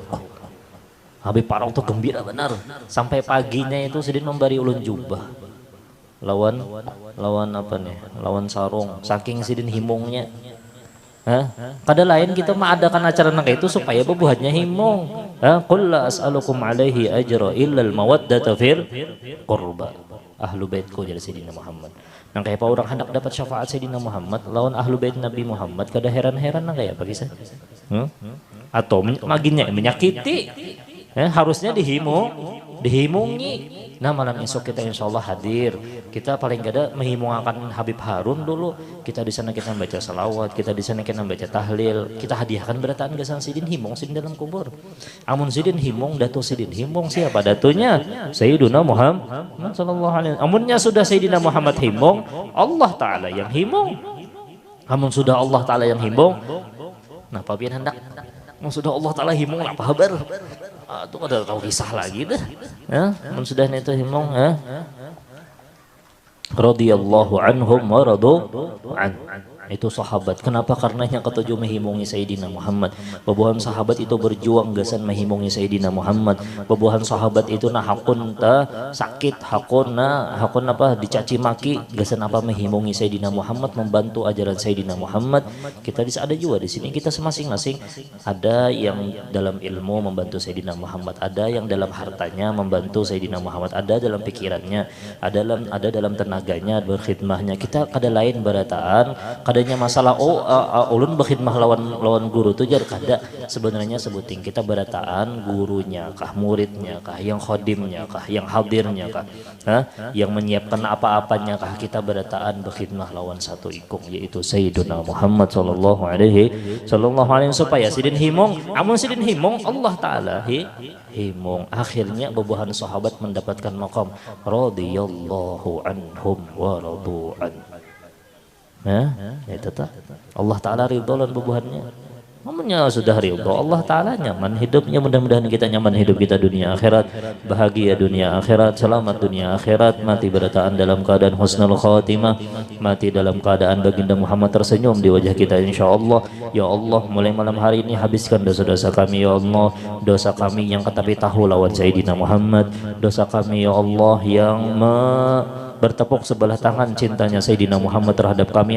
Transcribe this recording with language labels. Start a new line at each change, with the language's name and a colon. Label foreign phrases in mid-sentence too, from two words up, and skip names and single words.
Banjar: Habib Faruk tuh gembira benar sampai paginya itu sedih memberi ulun jubah lawan apa nih, lawan sarung, saking sidin himungnya. Kada lain kita mengadakan acara nang itu supaya bebuhatnya himung.
Arabic: قل لا أسألكم عليه أجرا إلا المودة في القربى.
Banjar: Ahlu baitku jadi Sayyidina Muhammad. Nang kayak orang hendak dapat syafaat Sayyidina Muhammad lawan ahlu bait Nabi Muhammad, kada heran-heran nang kayak apa kisah? Atau maginnya menyakiti. Harusnya dihimungi. Nah, malam esok kita insyaallah hadir. Kita paling gada menghimungkan Habib Harun dulu. Kita di sana kita membaca salawat, kita di sana kita membaca tahlil. Kita hadiahkan berataan gasan sidin himung sidin dalam kubur. Amun sidin himung datu sidin himung siapa datunya?
Arabic: سيدنا محمد صلى الله عليه وسلم.
Banjar: Amunnya sudah Sayyidina Muhammad himung, Allah Taala yang himung. Amun sudah Allah Taala yang himung, nah papian hendak sudah Allah Ta'ala himung apa kabar? Itu ada tahu kisah lagi dah. Sudah itu himung
Arabic: رضي الله عنهم ورضوا عنه.
Banjar: Itu sahabat. Kenapa? Karena yang ketujuh mehimungi Sayyidina Muhammad. Bebuhan sahabat itu berjuang gasan mehimungi Sayyidina Muhammad. Bebuhan sahabat itu hakun sakit, hakun apa dicaci maki gasan apa mehimungi Sayyidina Muhammad, membantu ajaran Sayyidina Muhammad. Kita ada juga di sini kita masing-masing ada yang dalam ilmu membantu Sayyidina Muhammad, ada yang dalam hartanya membantu Sayyidina Muhammad, ada dalam pikirannya, ada dalam tenaganya berkhidmahnya. Kita kada lain berataan adanya masalah ulun berkhidmah lawan guru tuh jar kada. Sebenarnya sebuting kita berataan gurunya kah, muridnya kah, yang khodimnya kah, yang hadirnya kah, yang menyiapkan apa-apanya kah, kita berataan berkhidmah lawan satu ikung yaitu Sayyiduna Muhammad
Arabic: صلى الله عليه
Banjar: supaya sidin himung. Amun sidin himung Allah Taala himung. Akhirnya bebuhan sahabat mendapatkan maqam
Arabic: رضي الله عنهم ورضوا عنه.
Banjar: Itu tak Allah Ta'ala ridho lan bebuhannya. Namanya sudah ridho Allah Ta'ala, nyaman hidupnya. Mudah-mudahan kita nyaman hidup kita dunia akhirat, bahagia dunia akhirat, selamat dunia akhirat, mati berataan dalam keadaan
Arabic: حسن الخاتمة,
Banjar: mati dalam keadaan baginda Muhammad tersenyum di wajah kita
Arabic: إن شاء الله.
Banjar: Ya Allah, mulai malam hari ini habiskan dosa-dosa kami ya Allah, dosa kami yang ketapi tahu lawan Sayyidina Muhammad, dosa kami ya Allah yang bertepuk sebelah tangan cintanya Sayyidina Muhammad terhadap kami.